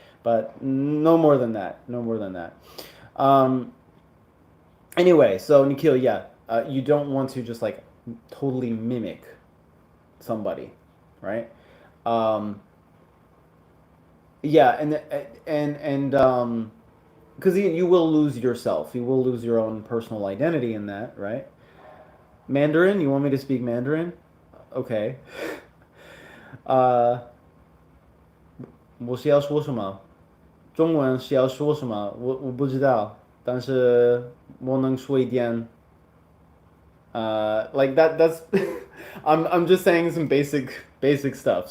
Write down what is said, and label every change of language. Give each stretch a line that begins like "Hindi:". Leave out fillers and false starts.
English: But no more than that. No more than that. Um, anyway, so Nikhil, yeah, you don't want to just like totally mimic somebody, right? Um, yeah, and because you will lose yourself, you will lose your own personal identity in that, right? Mandarin, you want me to speak Mandarin? Okay.
Chinese: 呃，我是要说什么？中文是要说什么？我不知道，但是我能说一点。
English: Like that's I'm just saying some basic stuff.